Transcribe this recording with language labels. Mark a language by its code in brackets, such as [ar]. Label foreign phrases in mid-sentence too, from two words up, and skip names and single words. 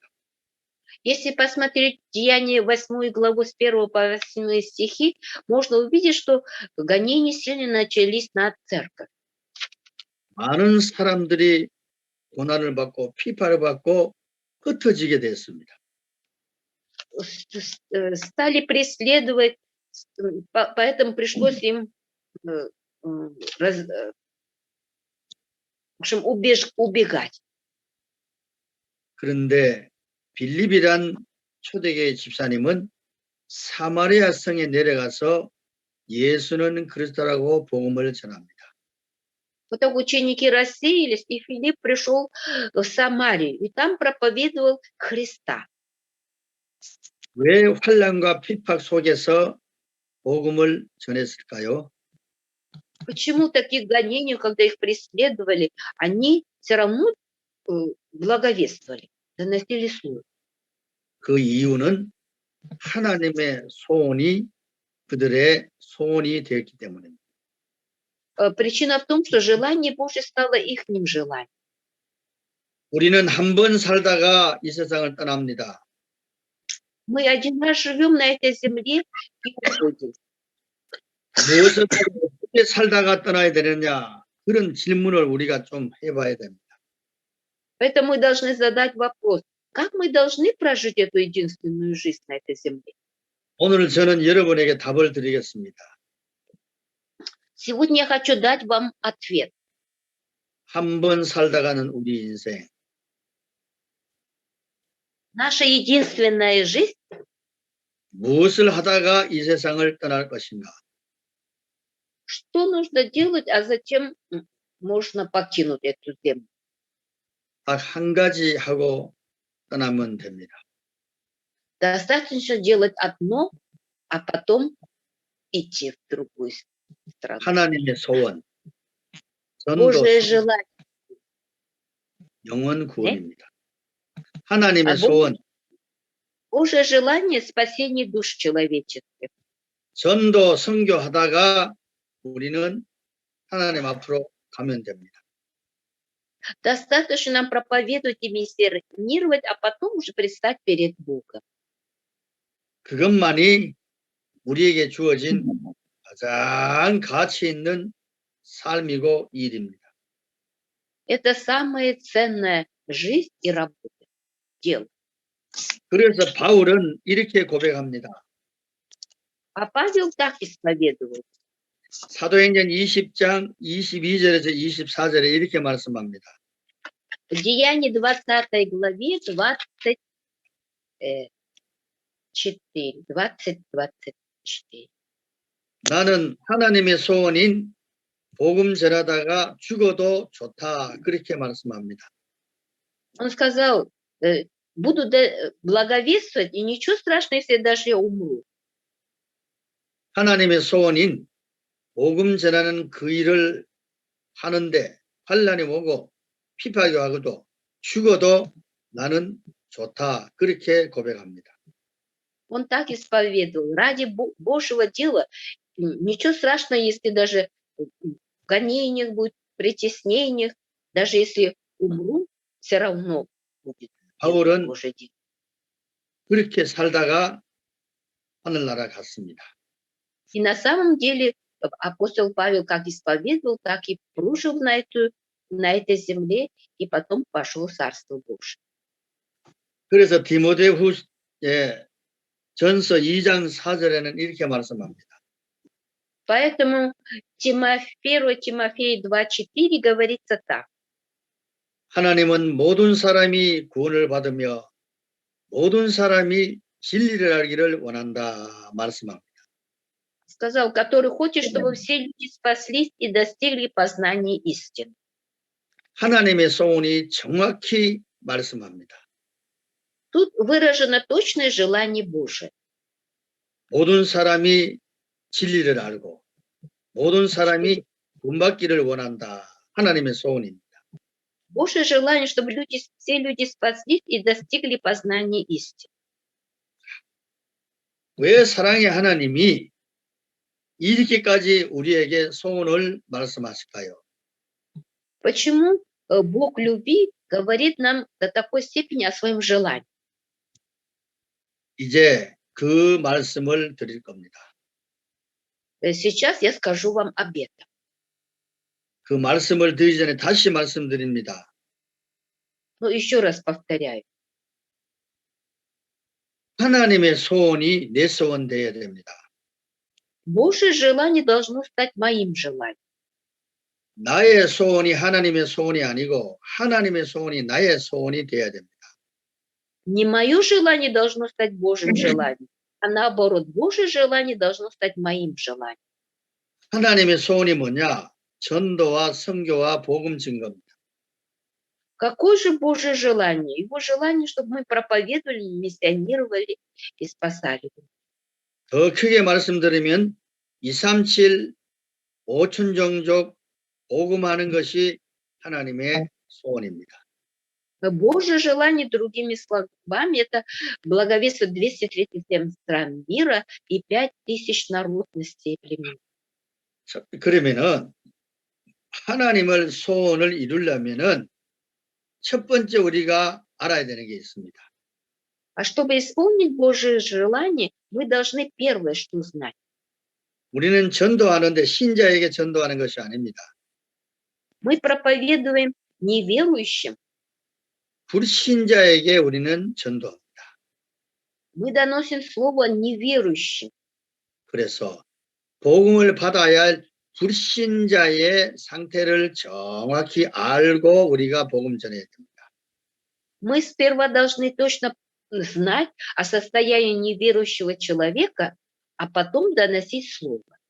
[ru] Если посмотреть Деяние 8 главу с 1 по 8 стихи, можно увидеть, что гонения сильно начались на церковь. [ko] 많은 사람들이 고난을 받고 핍박을 받고 흩어지게 됐습니다. [ru] Стали преследовать, поэтому пришлось им в общем, убегать. [ko] 그런데 빌립이란 초대교회 집사님은 사마리아 성에 내려가서 예수는 그리스도라고 복음을 전합니다. [ru] Потом ученики рассеялись, и Филипп пришел в Самарию, и там проповедовал Христа. [ko] 왜 환난과 핍박 속에서 복음을 전했을까요? [ru] Почему таких гонений, когда их преследовали, они все равно благовествовали, доносили слово? [ko] 그 이유는 하나님의 소원이 그들의 소원이 되었기 때문입니다. [ru] Причина в том, что желание Божье стало ихним желанием. [ko] 우리는 한 번 살다가 이 세상을 떠납니다. [ru] Мы один раз живем на этой земле и уходим. [ko] 무엇을 어떻게 살다가 떠나야 되느냐 그런 질문을 우리가 좀 해봐야 됩니다. [ru] Поэтому мы должны задать вопрос, как мы должны прожить эту единственную жизнь на этой земле? [ko] 오늘 저는 여러분에게 답을 드리겠습니다. [ru] Сегодня я хочу дать вам ответ. [ko] 한 번 살다가는 우리 인생 [ru] Наша единственная жизнь, [ko] 무엇을 하다가 이 세상을 떠날 것인가? [ru] что нужно делать, а затем можно покинуть эту землю. [ko] 딱 한 가지 하고 떠나면 됩니다. [ru] Достаточно делать одно, а потом идти в другую страну. [ko] 하나님의 소원, 전도, [ru] Божье желание. [ko] 영원 구원입니다. 하나님의 아, 소원, [ru] Божье желание спасения душ человеческих. [ko] 전도, 선교하다가 우리는 하나님 앞으로 가면 됩니다. [ru] Достаточно нам проповедовать и миссионировать, а потом уже предстать перед Богом. [ko] 그것만이 우리에게 주어진 가장 가치 있는 삶이고 일입니다. [ru] Это самая ценная жизнь и работа, дело. [ko] 그래서 바울은 이렇게 고백합니다. [ru] А Павел так исповедовал. [ko] 사도행전 20장 22절에서 24절에 이렇게 말씀합니다. [ru] В Деянии 20 главе 20-24. [ko] 나는 하나님의 소원인 복음 전하다가 죽어도 좋다. 그렇게 말씀합니다. [ru] Он сказал, буду благовествовать, и ничего страшного, если даже я умру. [ko] 하나님의 소원인 복음 전하는 그 일을 하는데 환난이 오고 피박이 와도 죽어도 나는 좋다. 그렇게 고백합니다. [ru] Он так исповедовал. Ради Божьего дела ничего страшного, если даже в гонениях будет, притеснениях, даже если умру, все равно будет [ko] 바울은 [ru] Божье дело. [ko] 그렇게 살다가 하늘나라 갔습니다. [ru] И на самом деле апостол Павел как исповедовал, так и прожил на этой земле, и потом пошел в Царство Божие. [ko] 그래서 디모데후서 전서 2장 4절에는 이렇게 말씀합니다. [ru] Поэтому 1 Тимофея 2:4 говорится так. [ko] 하나님은 모든 사람이 구원을 받으며 모든 사람이 진리를 알기를 원한다 말씀합니다. [ru] Сказал, который хочет, чтобы все люди спаслись и достигли познания истины. [ko] 하나님의 소원이 정확히 말씀합니다. [ru] Тут выражено точное желание Божие. [ko] 모든 사람이 진리를 알고 모든 사람이 구원받기를 원한다. 하나님의 소원입니다. [ru] Божье желание, чтобы все люди спаслись и достигли познания истины. [ko] 왜 사랑의 하나님이 이렇게까지 우리에게 소원을 말씀하실까요? [ru] Почему Бог любви говорит нам до такой степени о своем желании? [ko] 이제 그 말씀을 드릴 겁니다. [ru] Сейчас я скажу вам об этом. [ko] 그 말씀을 드리기 전에 다시 말씀드립니다. [ru] Но еще раз повторяю. [ko] 하나님의 소원이 내 소원 되어야 됩니다. [ru] Божье желание должно стать моим желанием. [ko] 나의 소원이 하나님의 소원이 아니고 하나님의 소원이 나의 소원이 되어야 됩니다. [ru] Не мое желание должно стать Божьим желанием, а наоборот, Божье желание должно стать моим желанием. [ko] 하나님의 소원이 뭐냐? 전도와 선교와 복음 증거입니다. [ru] Какое же Божье желание? Его желание, чтобы мы проповедовали, миссионировали и спасали. [ko] 더 크게 말씀드리면 237 5천 종족 복음하는 것이 하나님의 소원입니다. [ru] Божье желание, другими словами, это благовествовать 237 стран мира и 5000 народностей и племен. [ko] 그러면은 하나님을 소원을 이루려면은 첫 번째 우리가 알아야 되는 게 있습니다. [ru] А чтобы исполнить Божье желание, мы должны первое, что знать. [ko] 우리는 전도하는데 신자에게 전도하는 것이 아닙니다. [ru] Мы проповедуем неверующим. [ko] 불신자에게 우리는 전도합니다. [ru] Мы доносим слово неверующим. [ko] 그래서 복음을 받아야 할 불신자의 상태를 정확히 알고 우리가 복음 전해야 됩니다. [ru] Мы сперва должны точно знать о состоянии неверующего человека, а потом доносить слово.